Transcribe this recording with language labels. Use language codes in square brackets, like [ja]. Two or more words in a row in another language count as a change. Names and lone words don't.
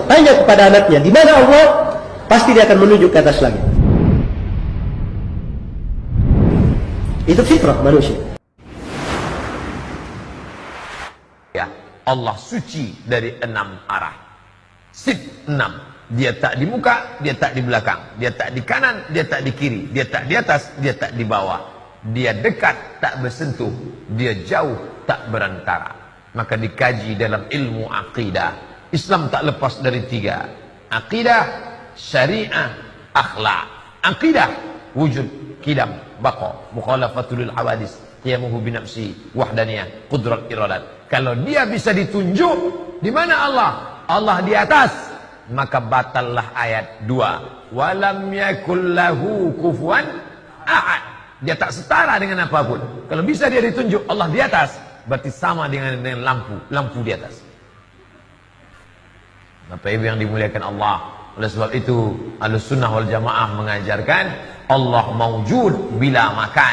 [id] Tanya kepada anaknya, di mana Allah? Pasti dia akan menuju ke atas lagi. Itu fitrah manusia. Ya, Allah suci dari 6 arah. Sif 6. Dia tak di muka, dia tak di belakang, dia tak di kanan, dia tak di kiri, dia tak di atas, dia tak di bawah. Dia dekat, tak bersentuh, dia jauh, tak berantara. Maka dikaji dalam ilmu aqidah. Islam tak lepas dari 3. Aqidah, syariah, akhlak. [ar] عقيدة، وجود، قدم، بقاء، مخالفة للحوادث، قيامه بنفسه، وحدانية، قدرة إرادة. [id] Kalau dia bisa ditunjuk, di mana Allah? Allah di atas, maka batallah ayat 2. [ar] ولم يكن له كفوا أحد. [id] Dia tak setara dengan apapun. Kalau bisa dia ditunjuk Allah di atas, berarti sama dengan lampu di atas. Bapak Ibu yang dimuliakan Allah, oleh sebab itu [ar] أهل السنة والجماعة [id] mengajarkan Allah [ar] موجود بلا مكان.